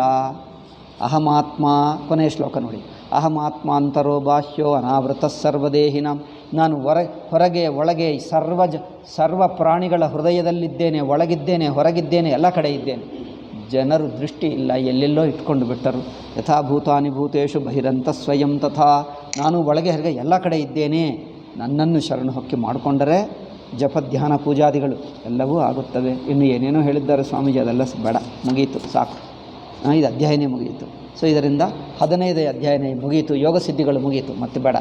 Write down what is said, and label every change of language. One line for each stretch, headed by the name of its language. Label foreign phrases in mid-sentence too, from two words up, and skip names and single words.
Sanskrit: ಅಹಮಾತ್ಮ.
Kannada: ಕೊನೆಯ ಶ್ಲೋಕ ನೋಡಿ,
Sanskrit: ಅಹಮಾತ್ಮ ಅಂತರೋ ಬಾಹ್ಯೋ ಅನಾವೃತ ಸರ್ವದೇಹಿನಾಂ.
Kannada: ನಾನು ಹೊರಗೆ ಒಳಗೆ ಸರ್ವ ಪ್ರಾಣಿಗಳ ಹೃದಯದಲ್ಲಿದ್ದೇನೆ, ಒಳಗಿದ್ದೇನೆ, ಹೊರಗಿದ್ದೇನೆ, ಎಲ್ಲ ಕಡೆ ಇದ್ದೇನೆ. ಜನರು ದೃಷ್ಟಿ ಇಲ್ಲ, ಎಲ್ಲೆಲ್ಲೋ ಇಟ್ಕೊಂಡು ಬಿಟ್ಟರು.
Sanskrit: ಯಥಾ ಭೂತಾನಿ ಭೂತೇಶು ಬಹಿರಂತ ಸ್ವಯಂ ತಥಾ.
Kannada: ನಾನು ಒಳಗೆ ಹೊರಗೆ ಎಲ್ಲ ಕಡೆ ಇದ್ದೇನೆ. ನನ್ನನ್ನು ಶರಣ ಹೊಕ್ಕಿ ಮಾಡಿಕೊಂಡರೆ ಜಪ ಧ್ಯಾನ ಪೂಜಾದಿಗಳು ಎಲ್ಲವೂ ಆಗುತ್ತವೆ. ಇನ್ನು ಏನೇನೋ ಹೇಳಿದ್ದಾರೆ ಸ್ವಾಮೀಜಿ, ಅದೆಲ್ಲ ಬೇಡ, ಮುಗೀತು, ಸಾಕು. ಇದು ಅಧ್ಯಾಯನೇ ಮುಗಿಯಿತು. ಸೊ ಇದರಿಂದ 15ನೇ ಅಧ್ಯಾಯನೇ ಮುಗಿಯಿತು, ಯೋಗ ಸಿದ್ಧಿಗಳು ಮುಗಿಯಿತು, ಮತ್ತೆ ಬೇಡ.